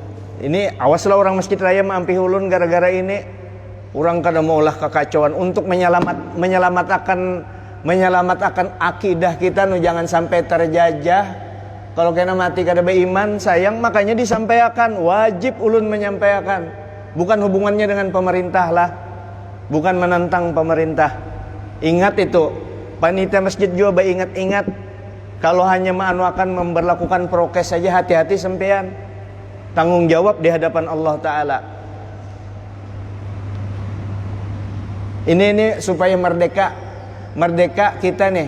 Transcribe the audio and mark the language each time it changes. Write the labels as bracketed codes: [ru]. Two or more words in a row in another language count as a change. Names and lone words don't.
[bjn] Ini awaslah orang Masjid Raya mampih ulun gara-gara ini. Orang kada maulah kekacauan untuk menyelamatkan akidah kita, jangan sampai terjajah. Kalau kena mati kada beriman, sayang, makanya disampaikan, wajib ulun menyampaikan. [id] Bukan hubungannya dengan pemerintah lah, bukan menentang pemerintah. Ingat itu, panitia masjid juga ingat-ingat. [bjn] Kalau hanya akan memberlakukan prokes saja, hati-hati sempian. [id] Tanggung jawab di hadapan Allah Ta'ala. Ini supaya merdeka kita nih.